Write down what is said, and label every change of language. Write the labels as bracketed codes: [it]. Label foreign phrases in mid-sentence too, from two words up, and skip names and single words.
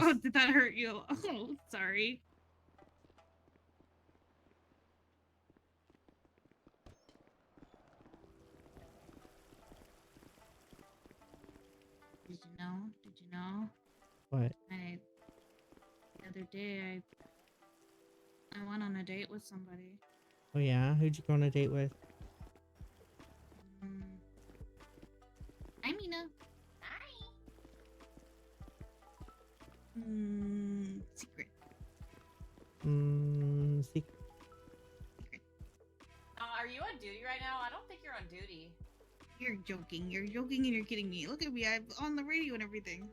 [en] Oh, did that hurt you? Oh, sorry. Did you know? Did you know? What? The other day, I went on a date with somebody. Oh yeah? Who'd you go on a date with? Hi, Mina. Hi. Secret. Secret. Are you on duty right now? I don't think you're on duty. You're joking. You're joking and you're kidding me. Look at me. I'm on the radio and everything.